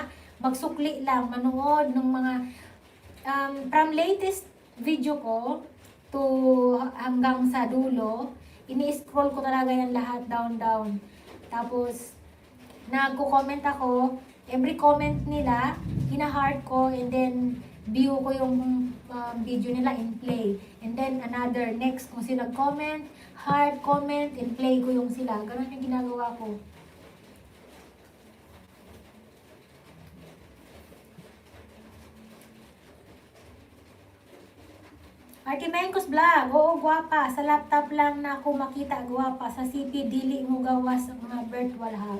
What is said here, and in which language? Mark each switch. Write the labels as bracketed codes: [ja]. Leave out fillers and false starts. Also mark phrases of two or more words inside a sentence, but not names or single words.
[tl] Magsukli lang, manood ng mga [en] from latest video [tl] ko to hanggang sa dulo. Ini-scroll ko talaga yan lahat down. Tapos nagko-comment ako. Every comment nila, hina-heart ko [en] and then [tl] view ko yung video nila [en] in play. And then another, next [tl] kung sino nag-comment, heart, comment, [en] and play [tl] ko yung sila. Ganun yung ginagawa ko. [ceb] Artimencos Vlog, oo guwapa. Sa laptop lang na ako makita guwapa. Sa CP, dili mo gawas ang mga [en] virtual hub.